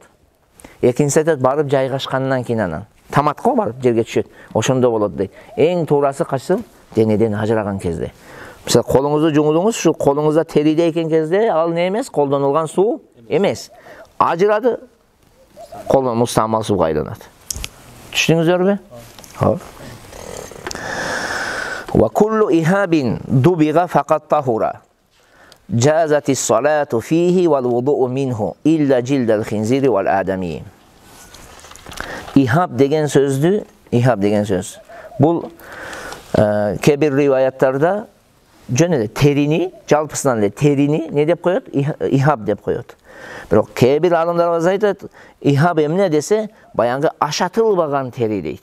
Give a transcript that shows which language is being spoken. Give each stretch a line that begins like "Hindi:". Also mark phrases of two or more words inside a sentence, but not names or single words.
Kyrgyz: Экинчиси айтат, барып жайгашкандан кийин анан. Таматко барып жерге түшөт. Ошондо болот дейт. Эң туурасы качсы? Денеден ажыраган кезде. Мисалы, колуңузду жуңдуңуз, ушу колуңузда териде экен кезде ал не эмес, колдонулган суу эмес. Ажырады, колдон мустамал сууга айланат. Түшүндүңүздөрбү?
Arabic: وكل إهاب دبغ فقد طهر. جازت الصلاة فيه والوضوء منه إلا جلد الخنزير والآدمي.
Kyrgyz: Ихаб деген сөз. Бул кебир риваяттарда жөн эле терини, жалпысынан эле терини не деп коет? Ихаб деп коет. Бирок кебир алымдарыбыз айтат, ихаб эмне десе, баягы ашатылбаган тери дейт.